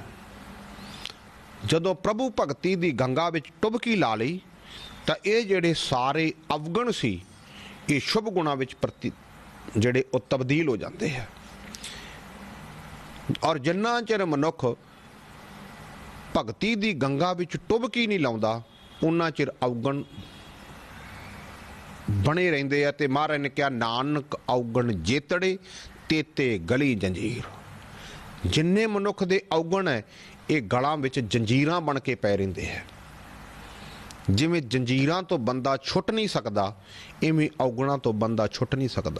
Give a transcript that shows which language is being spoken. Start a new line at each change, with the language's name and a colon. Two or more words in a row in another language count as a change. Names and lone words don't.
Punjabi: ਜਦੋਂ ਪ੍ਰਭੂ ਭਗਤੀ ਦੀ ਗੰਗਾ ਵਿੱਚ ਡੁਬਕੀ ਲਾ ਲਈ ਤਾਂ ਇਹ ਜਿਹੜੇ ਸਾਰੇ ਅਵਗੁਣ ਸੀ, ਇਹ ਸ਼ੁਭ ਗੁਣਾਂ ਵਿੱਚ ਜਿਹੜੇ ਉਹ ਤਬਦੀਲ ਹੋ ਜਾਂਦੇ ਹੈ। ਔਰ ਜਿੰਨਾ ਚਿਰ ਮਨੁੱਖ ਭਗਤੀ ਦੀ ਗੰਗਾ ਵਿੱਚ ਡੁਬਕੀ ਨਹੀਂ ਲਾਉਂਦਾ, ਉਨ੍ਹਾ ਚਿਰ ਅਵਗੁਣ ਬਣੇ ਰਹਿੰਦੇ ਆ। ਤੇ ਮਹਾਰਾਜ ਨੇ ਕਿਹਾ ਨਾਨਕ ਅਵਗੁਣ ਜੇਤੜੇ ਤੇਤੇ ਗਲੀ ਜੰਜੀਰ। ਜਿੰਨੇ ਮਨੁੱਖ ਦੇ ਅਵਗੁਣ ਹੈ ਏ ਗਲਾਂ ਵਿੱਚ ਜੰਜੀਰਾਂ ਬਣ ਕੇ ਪੈ ਰਹਿੰਦੇ ਹੈ। ਜਿਵੇਂ ਜੰਜੀਰਾਂ ਤੋਂ ਬੰਦਾ ਛੁੱਟ ਨਹੀਂ ਸਕਦਾ ਇਵੇਂ ਅਵਗੁਣਾਂ ਤੋਂ ਬੰਦਾ ਛੁੱਟ ਨਹੀਂ ਸਕਦਾ।